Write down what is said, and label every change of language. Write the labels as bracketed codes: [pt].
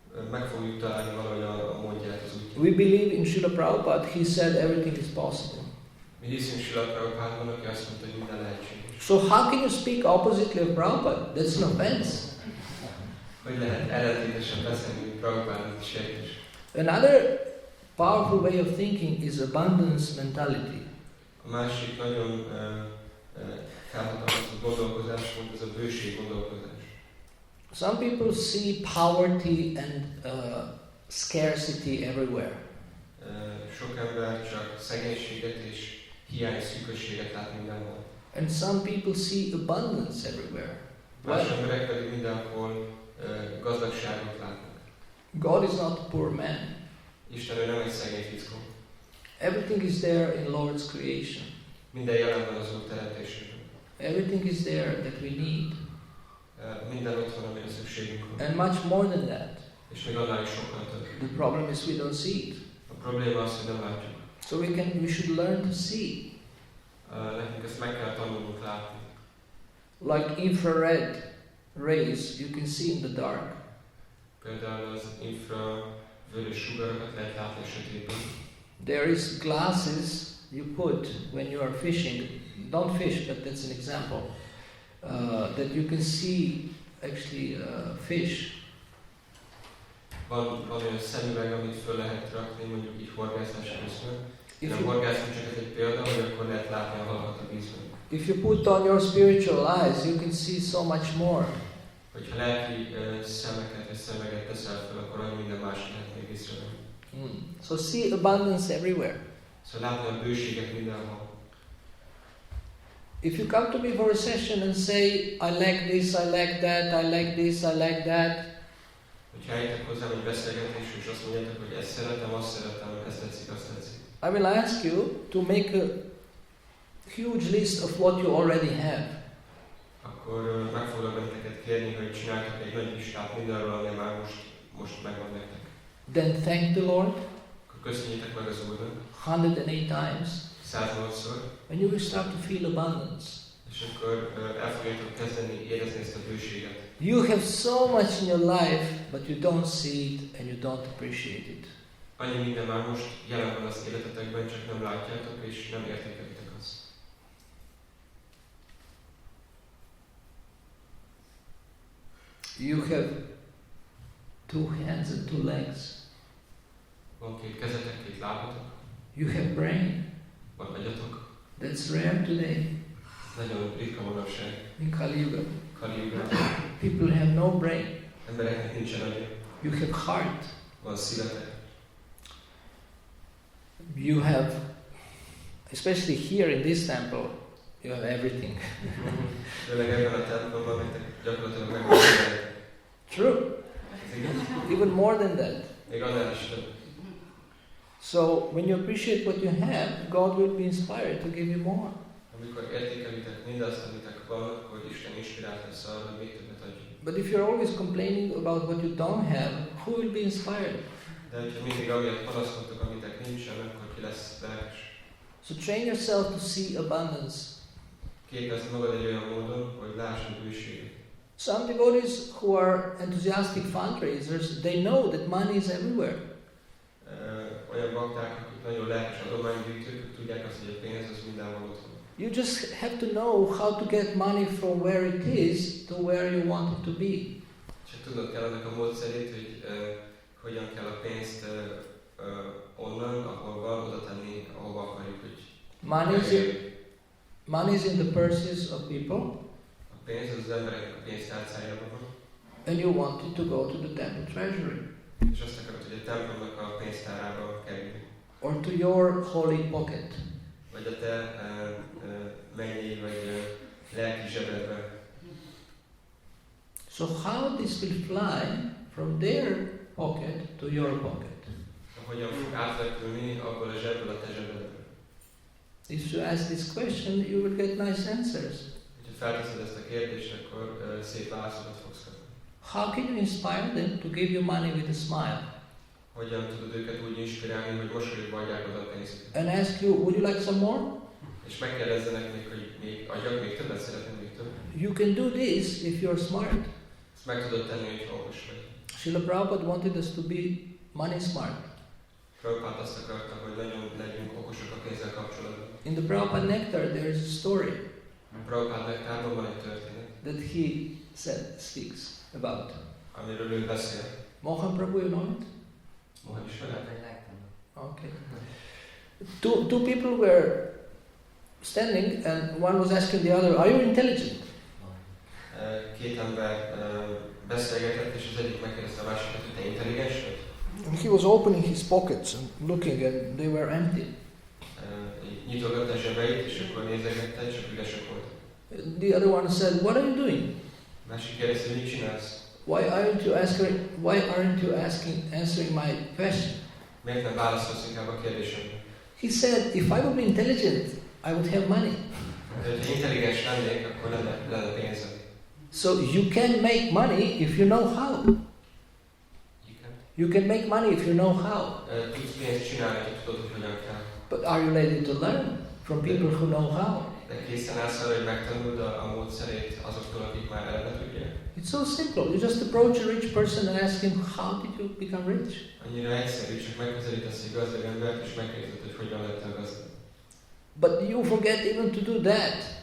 [hu] Meg fogjuk találni valahogy a módját az útját. [en] We believe in Srila Prabhupada. He said everything is possible. [hu] Mi hiszünk Srila Prabhupádban, aki azt mondta, hogy minden lehetséges. [en] So how can you speak oppositely of Prabhupada? That's an offense. [hu] Hogy lehet ellentétesen beszélni, mint Prabhupádat is sejtés. [en] Another powerful way of thinking is abundance mentality. [hu] A másik nagyon felhatalmazó gondolkozás volt, ez a bőség gondolkozás. [en] Some people see poverty and scarcity everywhere. [hu] Sok ember csak szegénységet és hiány szűkösséget lát mindenhol. [en] And some people see abundance everywhere. [hu] Más emberek pedig mindenhol gazdagságot látnak. [en] God is not a poor man. [hu] Isten ő nem egy szegény fickó. [en] Everything is there in Lord's creation. [hu] Minden jelen van az Úr teremtésében. [en] Everything is there that we need. [hu] Minden ott van, amire szükségünk van. [en] And much more than that. [hu] És még annál is sokkal több. [en] The problem is we don't see it. [hu] A probléma az, hogy nem látjuk. [en] So we should learn to see. [hu] Nekünk ezt meg kell tanulnunk látni. [en] Like infrared rays, you can see in the dark. [hu] Például az infravörös sugarakat lehet látni a sötétben. [en] There is glasses you put when you are fishing. Don't fish, but that's an example. That you can see actually fish. [hu] Van olyan szemüveg, amit föl lehet rakni, mondjuk így horgászás közben. Nem horgászunk, csak ez egy példa, hogy akkor lehet látni a halakat a vízben. [en] If you put on your spiritual eyes, you can see so much more. [hu] Hogyha lelki szemeket és szemeget teszel fel, akkor olyan minden más lehet még észrevenni. [en] So see abundance everywhere. [hu] Szóval látni a bőséget mindenhol. [en] If you come to me for a session and say, I like this, I like that, I like this, I like that. [hu] Hogyha eljöttek hozzám egy beszélgetés, és azt mondjátok, hogy ezt szeretem, azt szeretem, ezt tetszik, azt tetszik. [en] I will ask you to make a huge list of what you already have. [hu] Akkor meg foglak benneteket kérni, hogy csináltak egy nagy listát mindenről, ami már most megvan nektek. [en] Then thank the Lord. [hu] Akkor köszönjétek meg az Úrnak. [en] 108 times. [hu] 108-szor. [en] And you will start to feel abundance. [hu] És akkor el fogjátok kezdeni érezni ezt a bőséget. [en] You have so much in your life, but you don't see it and you don't appreciate it. [hu] Annyi minden már most jelen van az életetekben, csak nem látjátok és nem értékelitek azt. [en] You have 2 hands and 2 legs. [hu] Van 2 kezetek, 2 lábatok, [en] You have brain. [hu] van agyatok. [en] That's rare today [hu] Nagyon ritka manapság. [en] in Kali Yuga. [hu] Kaliugában. [en] People have no brain. [hu] Embereknek nincsen agya. [en] You have heart. [hu] Van szívetek. [en] You have, especially here in this temple, you have everything. [hu] Főleg ebben a templomban nektek gyakorlatilag megvan. [en] True. [hu] Ez igaz? [en] Even more than that. [hu] Még annál is több. [en] So when you appreciate what you have, God will be inspired to give you more. [hu] Amikor értékelitek mindazt, amitek van, akkor Isten inspirált lesz arra, hogy még többet adjon. [en] But if you're always complaining about what you don't have, who will be inspired? [hu] De hogyha mindig amiatt panaszkodtok, amitek nincsen, akkor ki lesz lelkes. [en] So train yourself to see abundance. [hu] Képezni magad egy olyan módon, hogy lásd a bőséget. [en] Some devotees who are enthusiastic fundraisers, they know that money is everywhere. [hu] Olyan bakták, akik nagyon lelkes adománygyűjtők, tudják azt, hogy a pénz az mindenhol ott van. [en] You just have to know how to get money from where it is to where you want it to be. [hu] Csak tudnod kell annak a módszerét, hogy hogyan kell a pénzt onnan, ahol van, oda tenni, ahova akarjuk, hogy [en] Money is in the purses of people, [hu] a pénz az embereknek a pénztárcájában van, [en] and you want it to go to the temple treasury [hu] és azt akarod, hogy a templomnak a pénztárába kerüljön. [en] or to your holy pocket. [hu] Vagy a te mennyei vagy lelki zsebedbe. [en] So how this will fly from their pocket to your pocket? [hu] Hogyan fog átrepülni abból a zsebből a te zsebedbe? [en] If you ask this question, you will get nice answers. [hu] Ha felteszed ezt a kérdést, akkor szép válaszokat fogsz kapni. [en] How can you inspire them to give you money with a smile? [hu] Hogyan tudod őket úgy inspirálni, hogy mosolyogva adják oda a pénzt? [en] And ask you, would you like some more? [hu] És megkérdezzenek még, hogy még adjak még többet, szeretném még többet. [en] You can do this if you're smart. [hu] Ezt meg tudod tenni, hogy okos vagy. [en] Srila Prabhupada wanted us to be money smart. [hu] Prabhupád azt akarta, hogy nagyon legyünk okosak a pénzzel kapcsolatban. [en] In the Prabhupada Nectar there is a story [hu] A Prabhupád nektárban van egy történet, [en] that he speaks about. [hu] amiről ő beszél. [en] Mohan Prabhu, you know it? [hu] Mohan is vele. [en] Okay. Two people were standing and one was asking the other, are you intelligent? [hu] Két ember beszélgetett, és az egyik megkérdezte a másikat, hogy te intelligens vagy? [en] And he was opening his pockets and looking and they were empty. [hu] Nyitogatta a zsebeit, és akkor nézegette, csak üresek voltak. [en] The other one said, what are you doing? [hu] A másik kérdezte, hogy mit csinálsz? [en] Why aren't you answering my question? [hu] Miért nem válaszolsz inkább a kérdésemre? [en] He said, if I would be intelligent, I would have money. [hu] Ha intelligens lennék, akkor lenne pénzem. [en] So you can make money if you know how. You can make money if you know how. [hu] Tudsz pénzt csinálni, hogy tudod, hogy hogyan kell. [en] But are you ready to learn from people who know how? [hu] De készen állsz arra, hogy megtanuld a módszerét azoktól, akik már eleve tudják. [en] It's so simple. You just approach a rich person and ask him, how did you become rich? [hu] Annyira egyszerű, csak megközelítesz egy gazdag embert, és megkérdezed, hogy hogyan lettél gazdag. [en] But you forget even to do that.